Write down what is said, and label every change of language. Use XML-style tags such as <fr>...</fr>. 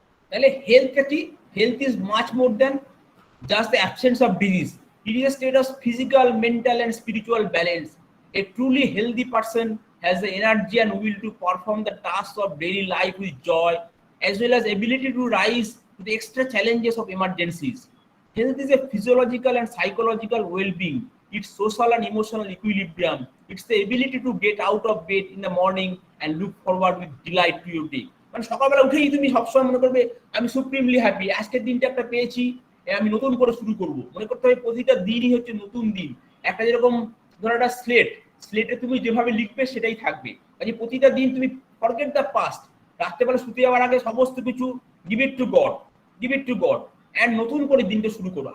<bn>তাহলে হেলথটা কি?</bn> <en>Health is much more than just the absence of disease. It is a state of physical, mental and spiritual balance. A truly healthy person has the energy and will to perform the tasks of daily life with joy, as well as ability to rise to the extra challenges of emergencies. Health is a physiological and psychological well-being. It's social and emotional equilibrium. It's the ability to get out of bed in the morning and look forward with delight to your day.</en> <bn>মানে সকালবেলা উঠেই তুমি সবসময় মনে করবে আমি supremely happy, আজকের দিনটা একটা পেয়েছি, আমি নতুন করে শুরু করব। মনে করতে হবে প্রতিটা দিনই হচ্ছে নতুন দিন। একটা যেরকম ধরো একটা স্লেটে তুমি যেভাবে লিখবে সেটাই থাকবে। কাজে প্রতিটা দিন তুমি</bn> <en>forget the past,</en> <bn>রাত্রেবেলা শুতে যাওয়ার আগে সমস্ত কিছু</bn> <en>give it to God</en> <bn>and নতুন করে দিনটা শুরু করো।</bn>